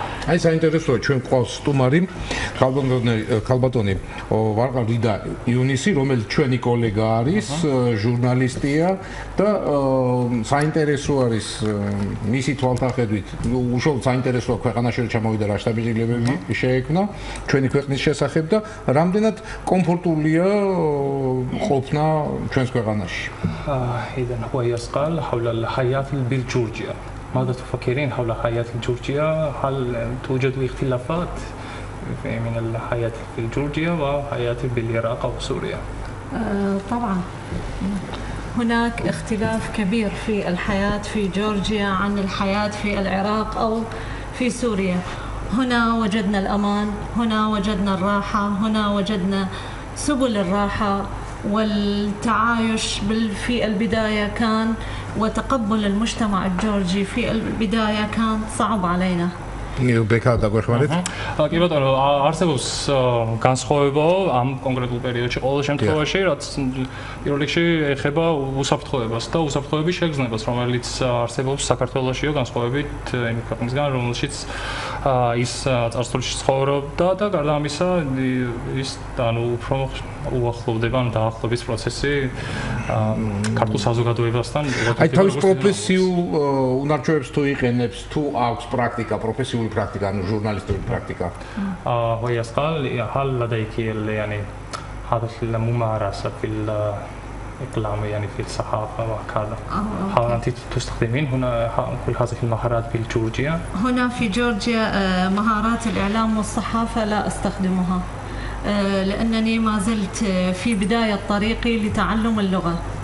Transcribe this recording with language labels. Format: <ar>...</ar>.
<ka>აი საინტერესოა, ჩვენ გვყავს სტუმარი, ქალბატონი ვარყა რიდა იუნისი, რომელიც ჩვენი კოლეგა არის, ჟურნალისტია და საინტერესო არის მისი თვალთახედვით, უშუალოდ საინტერესოა ქვეყანაში ჩამოვიდა რა შტაბ-ბიჭებები შეექმნა ჩვენი ქვეყნის შესახებ და რამდენად კომფორტულია ყოფნა ჩვენს ქვეყანაში.</ka> <ar>إذا هو يسأل حول الحياة بالجورجيا. ماذا تفكرين حول حياة جورجيا؟ هل توجد اختلافات من الحياة في جورجيا وحياة بالعراق أو سوريا؟ طبعا هناك اختلاف كبير في الحياة في جورجيا عن الحياة في العراق أو في سوريا. هنا وجدنا الأمان، هنا وجدنا الراحة، هنا وجدنا سبل الراحة والتعايش في البداية كان وتقبل المجتمع الجورجي في البداية كان صعب علينا.</ar> <ka>ბექა დაგვეხმარეთ. კი ბატონო, არსებობს განსხვავება ამ კონკრეტულ პერიოდში ყოველ შემთხვევაში, რაც პირველ რიგში ეხება უსაფრთხოებას და უსაფრთხოების შეგრძნებას, რომელიც არსებობს საქართველოსშიო განსხვავებით იმ ქვეყნისგან, რომელშიც ის წარსულში ცხოვრობდა და გარდა ამისა ის უფრო უახლოვდება დაახლოების პროცესი ქართულ საზოგადოებასთან. აი თავის პროფესიულ უნარჩვევებს თუ იყენებს, თუ აქვს პრაქტიკა, პროფესიული პრაქტიკა, ანუ ჟურნალისტური პრაქტიკა.</ka> <ar>هو يسأل هل لديك يعني هذا الممارسة في الإقلام يعني في الصحافة وكذا؟ هل أنت تستخدمين هنا كل هذه المهارات في جورجيا؟ هنا في جورجيا مهارات الإعلام والصحافة لا أستخدمها لأنني ما زلت في بداية طريقي لتعلم اللغة.</ar>